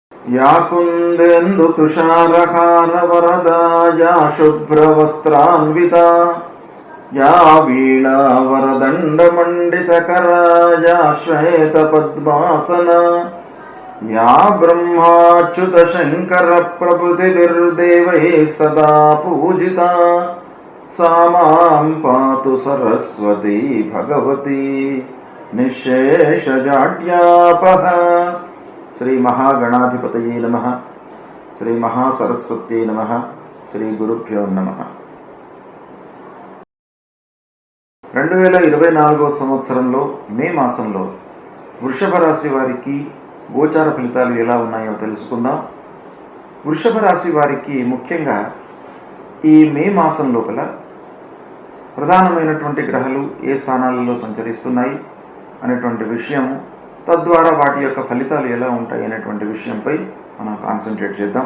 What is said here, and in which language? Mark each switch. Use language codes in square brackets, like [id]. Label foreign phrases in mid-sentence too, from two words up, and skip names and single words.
[sa] या कुन्देन्दु तुषारहार वरदा या शुभ्रवस्त्रान्विता या वीणा वरदण्डमण्डितकरा या श्वेतपद्मासना या ब्रह्माच्युतशङ्करप्रभृतिभिर्देवैः सदा पूजिता सा मां पातु सरस्वती भगवती निःशेषजाड्यापः। श्री महागणाधिपतये नमः। श्री महासरस्वत्यै नमः। श्री गुरुभ्यो नमः। [te] 2024 సంవత్సరంలో మే మాసంలో వృషభ రాశి వారికి గోచార ఫలితాలు ఎలా ఉన్నాయో తెలుసుకుందాం. వృషభ రాశి వారికి ముఖ్యంగా ఈ మే మాసం లోపల ప్రధానమైనటువంటి గ్రహాలు ఏ స్థానాలలో సంచరిస్తున్నాయి అనేటువంటి విషయం, తద్వారా వాటి యొక్క ఫలితాలు ఎలా ఉంటాయి అనేటువంటి విషయంపై మనం కాన్సన్ట్రేట్ చేద్దాం.